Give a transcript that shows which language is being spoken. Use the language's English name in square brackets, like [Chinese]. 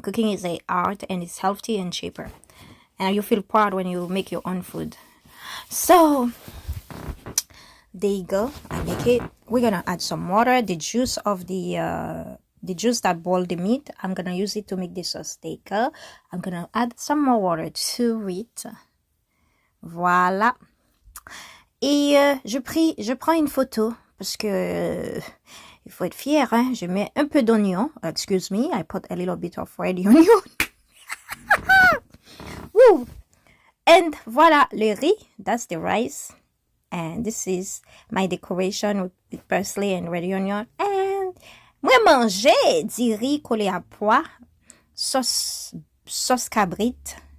[English] Cooking is an art, and it's healthy and cheaper. And you feel proud when you make your own food. So there you go. I make it. We're gonna add some water. The juice of the juice that boiled the meat, I'm gonna use it to make the sauce thicker. I'm gonna add some more water to it. [French] Voilà. Et je prends une photo parce que il faut être fier. Hein? Je mets un peu d'oignon. [English] Excuse me, I put a little bit of red onion. Woo! And voila, [French] le riz. [English] That's the rice. And this is my decoration with parsley and red onion. [French] And moi manger du riz collé à pois, sauce cabrite.